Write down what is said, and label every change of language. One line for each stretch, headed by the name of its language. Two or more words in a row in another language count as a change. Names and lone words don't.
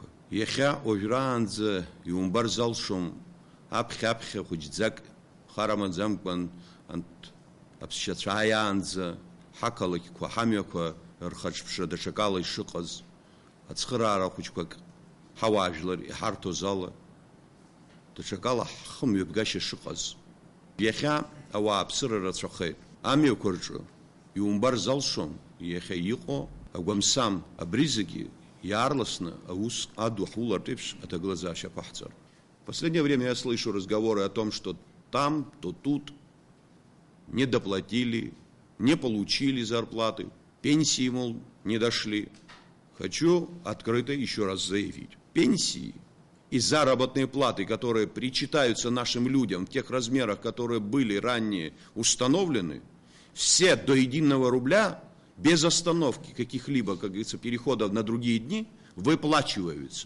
Abkhazian: Иахьа уажәраанӡа иумбар залшом аԥхьа-аԥхьа хәыҷӡак хара маӡамкәан аԥсшьацәа ааиаанӡа ҳақалақьқәа, ҳамҩақәа рхаҿԥшра даҽакала ишыҟаз, ацхыраара хәыҷқәак ҳауаажәлар иҳарҭоз ала, даҽакала ҳхымҩаԥгашьа шыҟаз. Иахьа ауааԥсыра рацәахеит. Амҩақәа рҿы иумбар залшом иахьа иҟоу агәамсам абри зегьы иаарласны аус аду ҳулартә еиԥш аҭагылазаашьа ҟаҳҵар.
Russian: В последнее время я слышу разговоры о том, что там, то тут не доплатили, не получили зарплаты, пенсии, мол, не дошли. Хочу открыто еще раз заявить. Пенсии и заработные платы, которые причитаются нашим людям в тех размерах, которые были ранее установлены, все до единого рубля, без остановки каких-либо, как говорится, переходов на другие дни, выплачиваются.